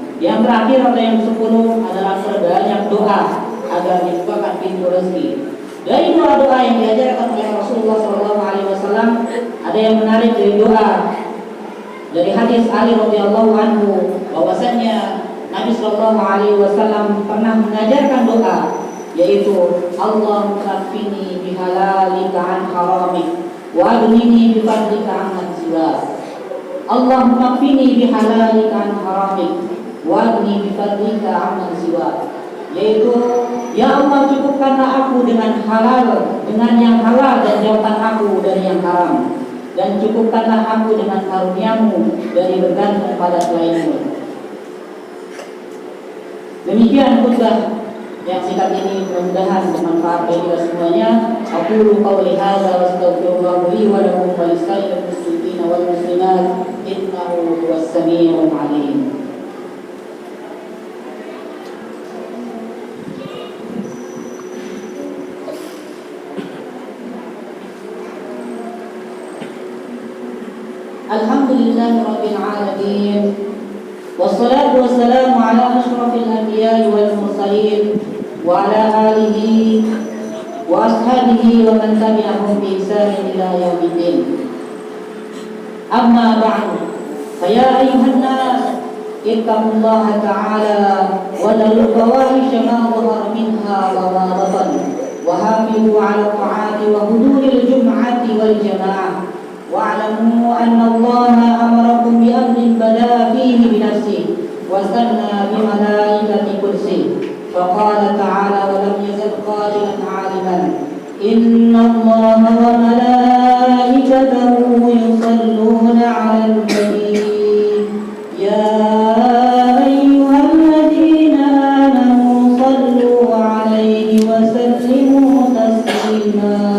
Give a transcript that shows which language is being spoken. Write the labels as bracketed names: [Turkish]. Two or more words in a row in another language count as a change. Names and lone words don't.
[Indonesian] Yang terakhir atau yang ke-10 adalah perbanyak doa agar dibukakan pintu rezeki. Dari doa-doa yang diajarkan oleh Rasulullah SAW, ada yang menarik dari doa dari hadis Ali [Arabic] رضي الله عنه, [Indonesian] bahwasanya Nabi SAW pernah mengajarkan doa, yaitu [Arabic] اللهم اكفني بحلالك عن حرامك وأغنني بفضلك عمن سواك. اللهم اكفني بحلالك عن حرامك وأغنني بفضلك عمن سواك. [Indonesian] Yaitu, ya Allah, cukupkanlah aku dengan halal, dengan yang halal, dan jauhkan aku dari yang haram, dan cukupkanlah aku dengan karunia-Mu dari bergantung pada selain-Mu. Demikian khutbah yang singkat ini, mudah-mudahan bermanfaat bagi kita semuanya. [Arabic] أقول قولي هذا وأستغفر الله لي ولكم ولسائر المسلمين والمسلمات إنه هو السميع العليم. الحمد لله رب العالمين والصلاة والسلام على أشرف الأنبياء والمرسلين وعلى آله وأصحابه ومن تبعهم بإحسان إلى يوم الدين. أما بعد فيا أيها الناس اتقوا الله تعالى وذروا الفواحش ما ظهر منها وما بطن وحافظوا على طاعة وحضور الجمعة والجماعة. واعلموا أن الله أمركم بأمر بدأ فيه بنفسه وثنى بملائكة قدسه، فقال تعالى ولم يزل قائلا عالما إن الله وملائكته يصلون على النبي يا أيها الذين آمنوا صلوا عليه وسلموا تسليما.